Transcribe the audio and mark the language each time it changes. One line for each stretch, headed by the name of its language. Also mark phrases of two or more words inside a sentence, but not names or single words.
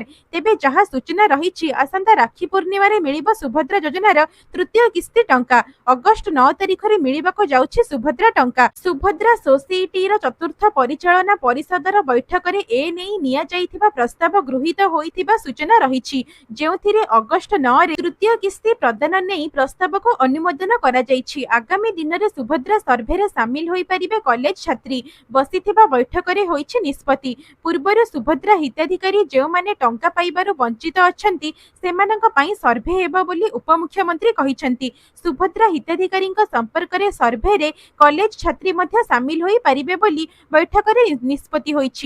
Odia: ତେବେ ଯାହା ସୂଚନା ରହିଛି ଆସନ୍ତା ରାଖୀ ପୂର୍ଣ୍ଣିମା ରେ ମିଳିବ ସୁଭଦ୍ରା ଯୋଜନାର ତୃତୀୟ କିସ୍ତି ଟଙ୍କା। ଅଗଷ୍ଟ 9 ତାରିଖ ରେ ମିଳିବାକୁ ଯାଉଛି ସୁଭଦ୍ରା ଟଙ୍କା। ସୁଭଦ୍ରା ସୋସାଇଟି ର ଚତୁର୍ଥ ପରିଚାଳନା ପରିଷଦର ବୈଠକ ରେ ଏ ନେଇ ନିଆଯାଇଥିବା ପ୍ରସ୍ତାବ ଗୃହୀତ ହୋଇଥିବା ସୂଚନା ରହିଛି, ଯେଉଁଥିରେ ଅଗଷ୍ଟ 9 ରେ ତୃତୀୟ କିସ୍ତି ପ୍ରଦାନ ନେଇ ପ୍ରସ୍ତାବ କୁ ଅନୁମୋଦନ କରାଯାଇଛି। ଆଗାମୀ ଦିନ ରେ ସୁଭଦ୍ରା ସର୍ଭେ ରେ ସାମିଲ ହୋଇ ପାରିବେ କଲେଜ ଛାତ୍ରୀ ବସିଥିବା ବୈଠକରେ ହୋଇଛି ନିଷ୍ପତ୍ତି। ପୂର୍ବରୁ ସୁଭଦ୍ରା ହିତାଧିକାରୀ ଯେଉଁମାନେ ଟଙ୍କା ପାଇବାରୁ ବଞ୍ଚିତ ଅଛନ୍ତି ସେମାନଙ୍କ ପାଇଁ ସର୍ଭେ ହେବ ବୋଲି ଉପମୁଖ୍ୟମନ୍ତ୍ରୀ କହିଛନ୍ତି। ସୁଭଦ୍ରା ହିତାଧିକାରୀଙ୍କ ସମ୍ପର୍କରେ ସର୍ଭେରେ କଲେଜ ଛାତ୍ରୀ ମଧ୍ୟ ସାମିଲ ହୋଇପାରିବେ ବୋଲି ବୈଠକରେ ନିଷ୍ପତ୍ତି ହୋଇଛି।